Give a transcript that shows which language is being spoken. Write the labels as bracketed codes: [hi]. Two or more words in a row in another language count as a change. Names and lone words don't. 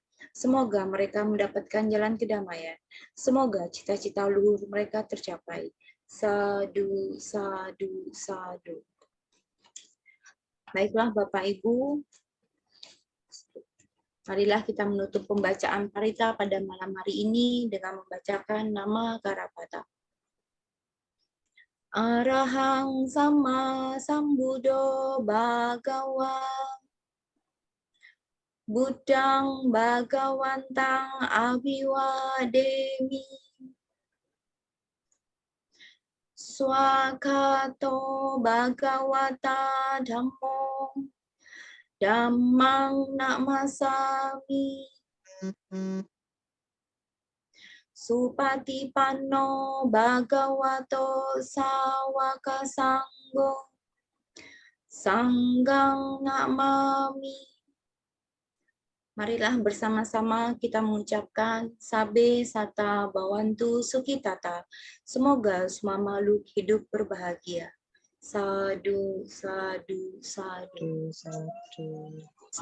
[id] Semoga mereka mendapatkan jalan kedamaian. Semoga cita-cita luhur mereka tercapai. [pi] Sadu, sadu, sadu. [id] Baiklah Bapak Ibu, marilah kita menutup pembacaan parita pada malam hari ini dengan membacakan nama Karapata. [pi] Arahang sama sambudo bhagawa Buddhang Bhagawantang Abhiwademi Swakato Bhagawata Dhammo Dhammang Namasami Supatipanno Bhagavato Sawaka Sanggo Sanggang Namami. [id] Marilah bersama-sama kita mengucapkan [pi] Sabe Sata Bawantu Sukitata. [id] Semoga semua makhluk hidup berbahagia. [pi] Sadu, sadu, sadu.